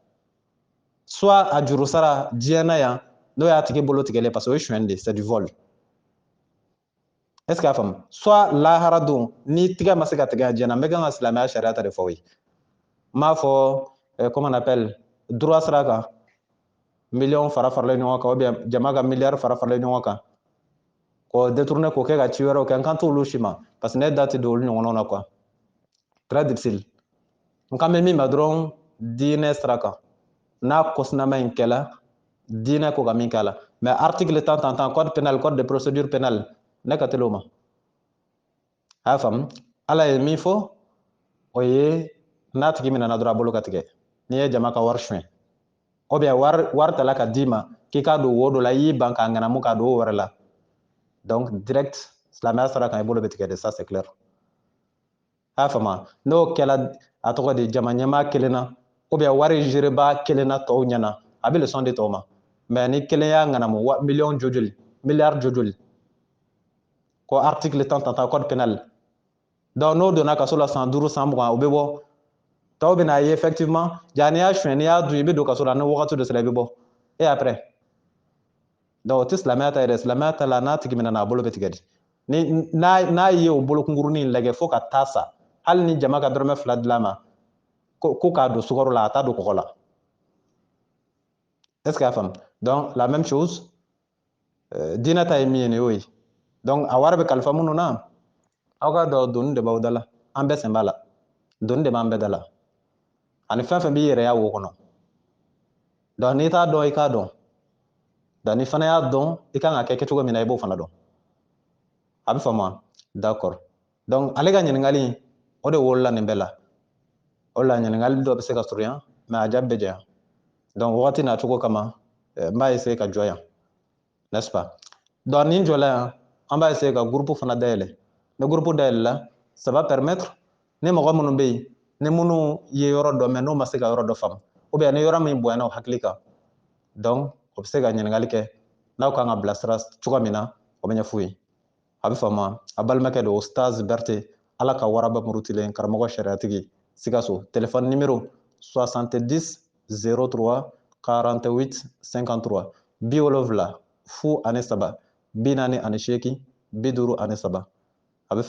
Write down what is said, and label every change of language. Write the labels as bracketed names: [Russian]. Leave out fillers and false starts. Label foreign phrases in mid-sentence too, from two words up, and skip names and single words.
[Bambara] soit a juru sara diɲɛ na yan n'o y'a tigi bolo tigɛlen [French] parce que [Bambara] o ye suɲɛni de [French] c'est du vol est ce que [Bambara] y'a faamu soit lahara don ni tigɛ ma se ka tigɛ diɲɛ na n bɛ kan ka silamɛya sariya ta de fɔ o ye n m'a fɔ [French] comment on appelle droit [Bambara] sira kan miliyɔn fara faralen ɲɔgɔn kan [French] ou bien [Bambara] jama ka miliyari fara faralen ɲɔgɔn kan k'o détourner k'o kɛ ka ci wɛrɛw kɛ n kan t'olu si ma [French] parce que [Bambara] ne da tɛ don olu ɲɔgɔnnaw na [French] quoi très difficile [Bambara] n kan bɛ min ma dɔrɔn diinɛ sira kan n'a kosinama in kɛla diinɛ ko ka min k'a la [French] mais article 100 code pénal code de procédure pénale [Bambara] ne ka teli o ma a y'a faamu ala ye min fɔ o ye n'a tigi minɛna dɔrɔn a bolo ka tigɛ n'i ye jama ka wari suɲɛ [French] ou bien [Bambara] wari tala ka d'i ma k'i k'a don wo dɔ la i y'i ban k'a ŋanamu k'a don o wɛrɛ la [French] donc direct [Bambara] silamɛya sira kan i bolo bɛ tigɛ de [French] ça c'est clair [Bambara] a y'a faamu n'o kɛla a tɔgɔ de jama ɲɛmaa kelen na [French] ou bien [Bambara] wari gérebaa kelen na tɔw ɲɛna a bɛ leçon di tɔw ma mais ni kelen y'a ŋanamu miliyɔn jojoli miliyari jojoli ko [French] article 100 code pénal [Bambara] donc n'o donna kaso la san 5 san 20 o bɛ bɔ tɔw bɛ n'a ye effectivement ja n'i y'a suɲɛ n'i y'a dun i bɛ don kaso la ni wagati dɔ sera i bɛ bɔ [French] et après donc [Bambara] o tɛ silamɛya ta ye dɛ silamɛya ta la n'a tigi minɛna a bolo bɛ tigɛ de n'a ye o bolokunkurunin lajɛ fo ka taa sa hali ni jama ka dɔrɔmɛ 2 dilan ma ko k'a don sukaro la a t'a don kɔgɔ la. [French] Est-ce que [Bambara] y'a faamu? [French] Donc la même chose [Bambara] diinɛ ta ye min ye nin y'o ye. Donc a wari bɛ kalifa minnu na aw ka dɔn doni de b'aw da la an bɛɛ sen b'a la doni de b'an bɛɛ da la ani fɛn fɛn b'i yɛrɛya wo kɔnɔ. Donc n'i t'a dɔn i k'a dɔn donc ni fana y'a dɔn i kan ka kɛ kɛcogo min na i b'o fana dɔn. A bɛ faamu wa? D'accord. Donc ale ka ɲininkali o de wolola nin bɛɛ la. O la ɲininkali dɔ bɛ se ka surunya mais a jaabi bɛ janya. Donc wagati n'a cogo kama n b'a essayer ka jɔ yan, [French] n'est-ce pas? [Bambara] Donc nin jɔla yan an b'a essayer ka groupe fana dayɛlɛ. Ni groupe dayɛlɛla [French] ça va permettre [Bambara] ni mɔgɔ minnu bɛ yen ni minnu ye yɔrɔ dɔ mais n'u ma se ka yɔrɔ dɔ faamu [French] ou bien [Bambara] ni yɔrɔ min bonyana u hakili kan donc o bɛ se ka ɲininkali kɛ n'aw kan ka bilasira cogo min na o bɛ ɲɛf'u ye. A bɛ faamu wa? A balimakɛ don Ustaz Berete Ala ka waraba murutilen karamɔgɔ sariyatigi Sikaso [French] téléphone numéro [Bambara] 70 03 48 53 70 03 48 53 a bɛ faamu.